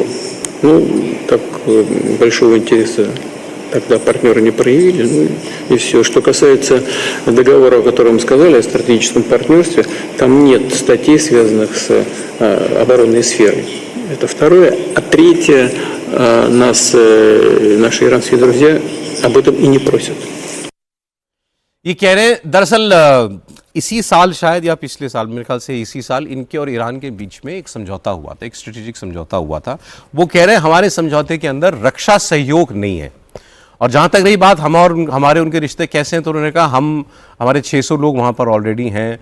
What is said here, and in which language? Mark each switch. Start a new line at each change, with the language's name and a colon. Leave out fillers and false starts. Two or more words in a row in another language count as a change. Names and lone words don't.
Russian: Ну, так большого интереса тогда партнеры не проявили, ну и все. Что касается договора, о котором мы сказали, о стратегическом партнерстве, там нет статей, связанных с оборонной сферой. Это второе. А третье, наши иранские друзья об этом и не просят.
Hindi: ये कह रहे हैं दरअसल इसी साल शायद या पिछले साल, मेरे ख्याल से इसी साल इनके और ईरान के बीच में एक समझौता हुआ था, एक स्ट्रेटेजिक समझौता हुआ था। वो कह रहे हैं हमारे समझौते के अंदर रक्षा सहयोग नहीं है। और जहाँ तक रही बात हमारे उनके रिश्ते कैसे हैं, तो उन्होंने कहा हमारे 600 लोग वहाँ पर ऑलरेडी हैं।